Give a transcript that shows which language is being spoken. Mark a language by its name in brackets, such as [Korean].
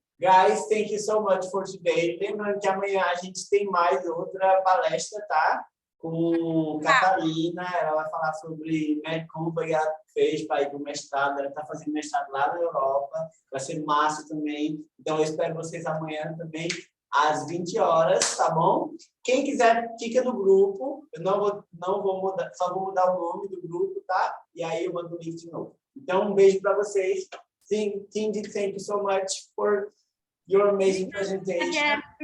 [English] Guys, thank you so much for today. [Portuguese] Lembrando que amanhã a gente tem mais outra palestra, tá? Com Catarina, ela vai falar sobre como ela fez para ir para o mestrado. Ela está fazendo mestrado lá na Europa, vai ser massa também. Então, eu espero vocês amanhã também, às 20 horas, tá bom? Quem quiser, fica no grupo. Eu não vou mudar, só vou mudar o nome do grupo, tá? E aí eu mando o link de novo. Então, um beijo para vocês. [English] Cindy, thank you so much for your amazing presentation.